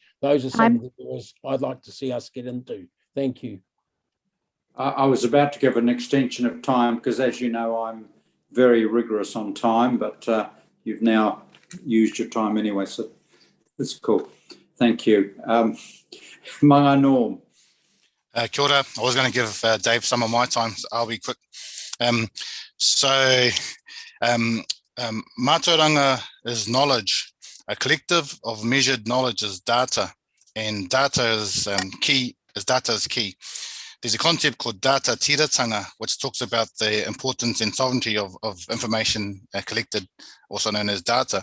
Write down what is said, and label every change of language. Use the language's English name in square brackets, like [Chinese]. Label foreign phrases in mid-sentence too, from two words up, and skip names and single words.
[English] Those are some of the areas I'd like to see us get into. Thank you. I was about to give an extension of time because, as you know, I'm very rigorous on time, but you've now used your time anyway, so that's cool. Thank you. Mga Norm. [Māori] Kia ora. [English] I was going to give Dave some of my time, so I'll be quick. Mātauranga is knowledge. A collective of measured knowledge is data, and data is key. There's a concept called data tiratanga, which talks about the importance and sovereignty of information collected, also known as data.